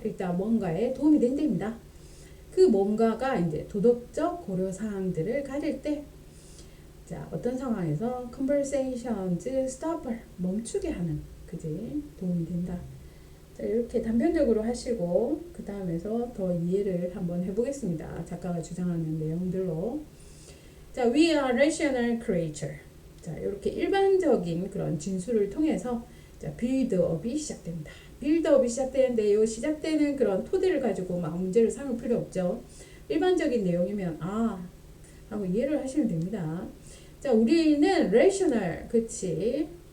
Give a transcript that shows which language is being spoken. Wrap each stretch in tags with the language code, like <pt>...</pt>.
<ko>일단 뭔가에 도움이 된답니다. 그 뭔가가 이제 도덕적 고려사항들을 가질 때, 자, 어떤 상황에서</ko> <en>conversations stopper,</en> <ko>멈추게 하는, 그지? 도움이 된다. 자, 이렇게 단편적으로 하시고, 그 다음에서 더 이해를 한번 해보겠습니다. 작가가 주장하는 내용들로.</ko> <en>자, we are rational creature.</en> <ko>자, 이렇게 일반적인 그런 진술을 통해서 자, 빌드업이 시작됩니다. 빌드업이 시작되는데 이 시작되는 그런 토대를 가지고 막 문제를 삼을 필요 없죠. 일반적인 내용이면 아 하고 이해를 하시면 됩니다. 자, 우리는 rational, 그치?</ko>